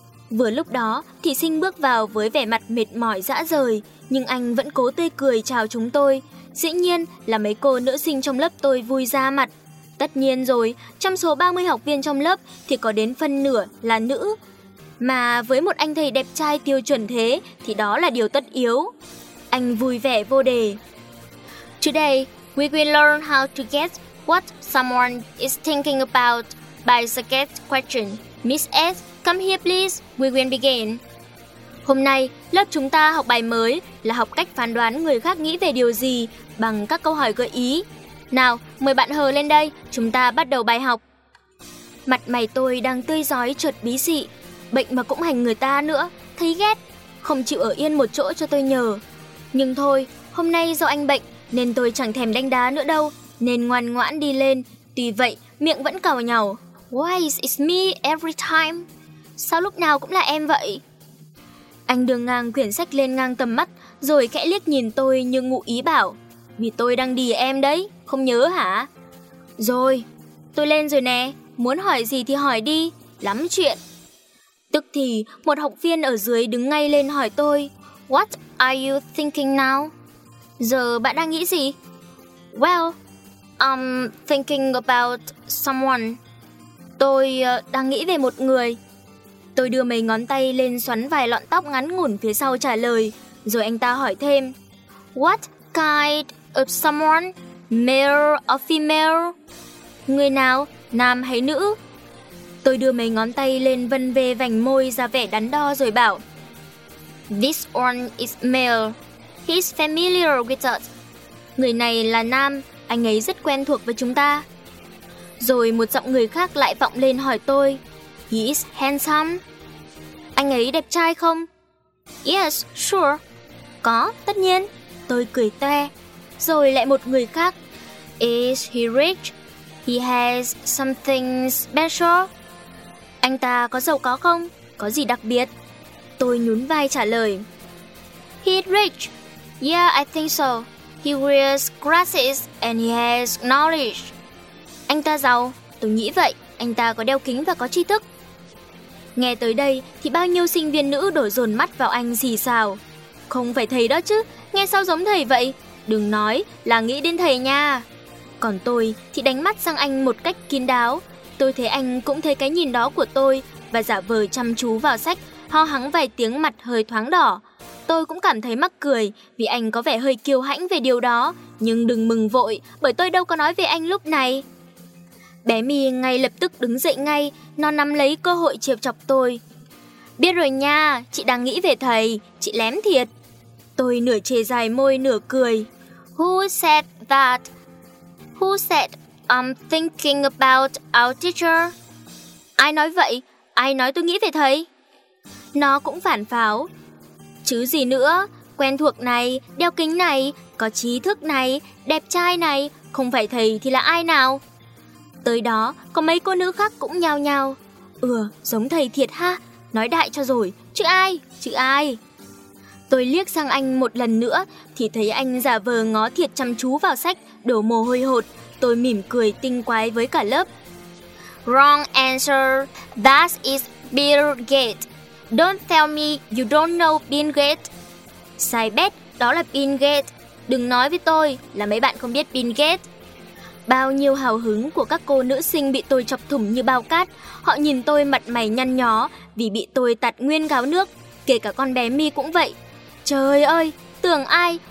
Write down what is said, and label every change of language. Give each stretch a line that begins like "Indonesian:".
Vietnamese: Vừa lúc đó, thị sinh bước vào với vẻ mặt mệt mỏi rã rời nhưng anh vẫn cố tươi cười chào chúng tôi. Dĩ nhiên là mấy cô nữ sinh trong lớp tôi vui ra mặt. Tất nhiên rồi, trong số 30 học viên trong lớp thì có đến phân nửa là nữ. Mà với một anh thầy đẹp trai tiêu chuẩn thế thì đó là điều tất yếu. Anh vui vẻ vô đề.
English: Today, we will learn how to guess what someone is thinking about by the guess question. Miss S, come here please, we will begin.
Vietnamese: Hôm nay, lớp chúng ta học bài mới là học cách phán đoán người khác nghĩ về điều gì bằng các câu hỏi gợi ý. Nào, mời bạn Hờ lên đây, chúng ta bắt đầu bài học. Mặt mày tôi đang tươi rói chợt bí xị, bệnh mà cũng hành người ta nữa, thấy ghét, không chịu ở yên một chỗ cho tôi nhờ. Nhưng thôi, hôm nay do anh bệnh nên tôi chẳng thèm đánh đá nữa đâu, nên ngoan ngoãn đi lên, tuy vậy miệng vẫn càu nhàu.
English: Why is me every time?
Vietnamese: Sao lúc nào cũng là em vậy? Anh đưa ngang quyển sách lên ngang tầm mắt, rồi khẽ liếc nhìn tôi như ngụ ý bảo. Vì tôi đang đì em đấy, không nhớ hả? Rồi, tôi lên rồi nè, muốn hỏi gì thì hỏi đi, lắm chuyện. Tức thì, một học viên ở dưới đứng ngay lên hỏi tôi.
English: What are you thinking now?
Vietnamese: Giờ bạn đang nghĩ gì?
English: Well, I'm thinking about someone.
Vietnamese: Tôi đang nghĩ về một người. Tôi đưa mấy ngón tay lên xoắn vài lọn tóc ngắn ngủn phía sau trả lời. Rồi anh ta hỏi thêm.
English: What kind of someone, male or female?
Vietnamese: Người nào, nam hay nữ? Tôi đưa mấy ngón tay lên vân vê vành môi ra vẻ đắn đo rồi bảo.
English: This one is male. He's familiar with us.
Vietnamese: Người này là nam, anh ấy rất quen thuộc với chúng ta. Rồi một giọng người khác lại vọng lên hỏi tôi.
English: He is handsome.
Vietnamese: Anh ấy đẹp trai không?
English: Yes, sure.
Vietnamese: Có, tất nhiên. Tôi cười toe. Rồi lại một người khác.
English: Is he rich? He has something special.
Vietnamese: Anh ta có giàu có không? Có gì đặc biệt? Tôi nhún vai trả lời.
English: He's rich. Yeah, I think so. He wears glasses and he has knowledge.
Vietnamese: Anh ta giàu. Tôi nghĩ vậy. Anh ta có đeo kính và có tri thức. Nghe tới đây thì bao nhiêu sinh viên nữ đổ dồn mắt vào anh xì xào. Không phải thầy đó chứ, nghe sao giống thầy vậy? Đừng nói là nghĩ đến thầy nha. Còn tôi thì đánh mắt sang anh một cách kín đáo. Tôi thấy anh cũng thấy cái nhìn đó của tôi và giả vờ chăm chú vào sách, ho hắng vài tiếng, mặt hơi thoáng đỏ. Tôi cũng cảm thấy mắc cười vì anh có vẻ hơi kiêu hãnh về điều đó. Nhưng đừng mừng vội, bởi tôi đâu có nói về anh lúc này. Bé My ngay lập tức đứng dậy ngay, nó nắm lấy cơ hội trêu chọc tôi. Biết rồi nha, chị đang nghĩ về thầy, chị lém thiệt. Tôi nửa chề dài môi nửa cười.
English: Who said that? Who said I'm thinking about our teacher?
Vietnamese: Ai nói vậy? Ai nói tôi nghĩ về thầy? Nó cũng phản pháo. Chứ gì nữa, quen thuộc này, đeo kính này, có trí thức này, đẹp trai này, không phải thầy thì là ai nào? Tới đó, có mấy cô nữ khác cũng nhao nhao. Giống thầy thiệt ha, nói đại cho rồi, chứ ai? Tôi liếc sang anh một lần nữa, thì thấy anh giả vờ ngó thiệt chăm chú vào sách, đổ mồ hôi hột. Tôi mỉm cười tinh quái với cả lớp.
English: Wrong answer, that is Bill Gates. Don't tell me you don't know Bill Gates.
Vietnamese: Sai bét, đó là Bill Gates. Đừng nói với tôi là mấy bạn không biết Bill Gates. Bao nhiêu hào hứng của các cô nữ sinh bị tôi chọc thủng như bao cát. Họ nhìn tôi mặt mày nhăn nhó vì bị tôi tạt nguyên gáo nước. Kể cả con bé My cũng vậy. Trời ơi, tưởng ai?